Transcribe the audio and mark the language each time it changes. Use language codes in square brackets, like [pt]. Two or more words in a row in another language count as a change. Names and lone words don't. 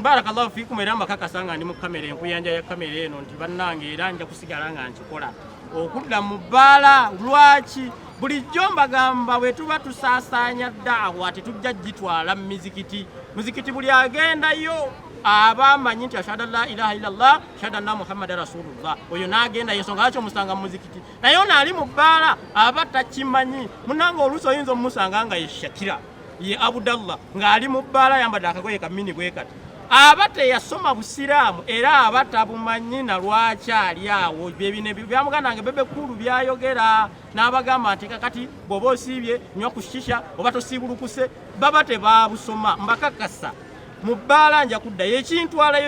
[ar] بارك الله فيكم [lg] era mbakakasa nga ndi mu kamera enkuyanja ya kamera eno nti bannange era nja kusigala nga nkikola okudda mu bbaala lwaki bulijjo mbagamba bwe tuba tusaasaanya ddaawa tetujja gitwala mu mizikiti buli agendayo aba amanyi nti [ar] أشهد أن لا إله إلا الله أشهد أن محمدا رسول الله [lg] oyo n'agenda yensonga lwaki omusanga mu muzikiti naye ono ali mu bbaala aba takimanyi munnange oluusi oyinza omumusanga nga ye Shakira ye Abdallah ng'ali mu bbaala yambadde akagoye kamini bwe kati aba teyasoma busiraamu era aba tabumanyi na lwaki ali awo byebine byamuganda nge Bebe Cool byayogera n'abagamba nti kakati bw'oba osiibye nywa ku shisha oba tosiibulukuse baba tebabusoma mbakakasa mu bbaala nja kuddayo ekintwalayo